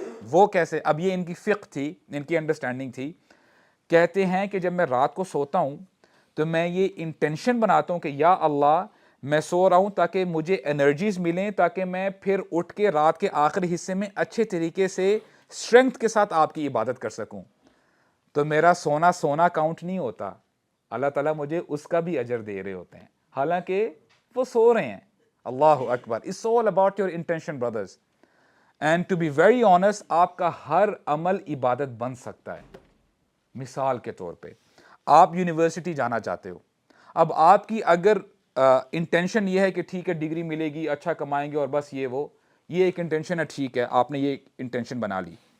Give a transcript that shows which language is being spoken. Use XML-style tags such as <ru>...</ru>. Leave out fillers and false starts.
<ur>وہ کیسے؟ اب یہ ان کی فقہ تھی, ان کی انڈرسٹینڈنگ تھی. کہتے ہیں کہ جب میں رات کو سوتا ہوں تو میں یہ انٹینشن بناتا ہوں کہ یا اللہ میں سو رہا ہوں تاکہ مجھے انرجیز ملیں, تاکہ میں پھر اٹھ کے رات کے آخری حصے میں اچھے طریقے سے اسٹرینگتھ کے ساتھ آپ کی عبادت کر سکوں. تو میرا سونا کاؤنٹ نہیں ہوتا, اللہ تعالیٰ مجھے اس کا بھی اجر دے رہے ہوتے ہیں حالانکہ وہ سو رہے ہیں. اللہ اکبر.</ur> <en>It's all about your intention brothers. And to be very honest,</en> <ur>آپ کا ہر عمل عبادت بن سکتا ہے. مثال کے طور پہ آپ یونیورسٹی جانا چاہتے ہو, اب آپ کی اگر انٹینشن یہ ہے کہ ٹھیک ہے ڈگری ملے گی, اچھا کمائیں گے اور بس یہ ایک انٹینشن ہے, ٹھیک ہے آپ نے یہ انٹینشن بنا لی.</ur>